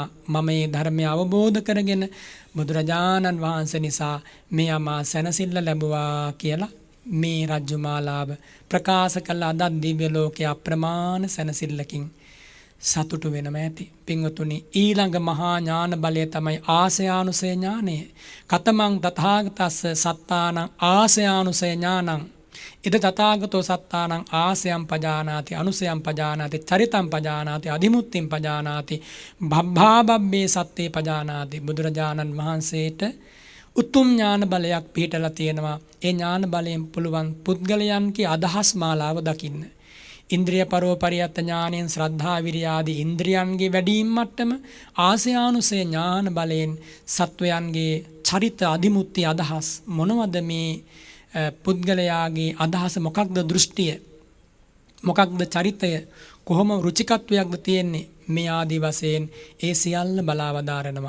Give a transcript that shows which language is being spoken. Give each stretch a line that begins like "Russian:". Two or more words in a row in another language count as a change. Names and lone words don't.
Sinhala: මම මේ ධර්මය අවබෝධ කරගෙන බුදුරජාණන් වහන්සේ නිසා මේ මා සැනසෙල්ල ලැබුවා කියලා මේ රජ්ජුමාලාව ප්‍රකාශ කළ අදත් දිව්‍ය ලෝකයේ අප්‍රමාණ සැනසෙල්ලකින් සතුටු වෙනම ඇති. පින්වතුනි, ඊළඟ මහා ඥාන බලය තමයි ආසයානුසය ඥානය.
Pali: කතමං තථාගතස්ස සත්තානං ආසයානුසය ඥානං. ඉද තථාගතෝ සත්තානං ආසයම් පජානාති අනුසයම් පජානාති චරිතම් පජානාති අධිමුත්තිම් පජානාති භබ්භාබබ්බේ සත්තේ පජානාති.
Sinhala: බුදුරජාණන් වහන්සේට උතුම් ඥාන බලයක් පිහිටලා තියෙනවා. ඒ ඥාන බලයෙන් පුළුවන් පුද්ගලයන්ගේ අදහස් මාලාව දකින්න. ඉන්ද්‍රිය පරෝපරියත් ඥානයෙන් ශ්‍රද්ධා විරිය ආදී ඉන්ද්‍රියන්ගේ වැඩිම මට්ටම, ආසයානුසය ඥාන බලයෙන් සත්වයන්ගේ චරිත අධිමුත්‍ති අදහස් මොනවද, මේ පුද්ගලයාගේ අදහස මොකක්ද, දෘෂ්ටිය මොකක්ද, චරිතය කොහොම රුචිකත්වයක්ද තියෙන්නේ, මේ ආදී වශයෙන් ඒ සියල්ල බලා වදාරනවා.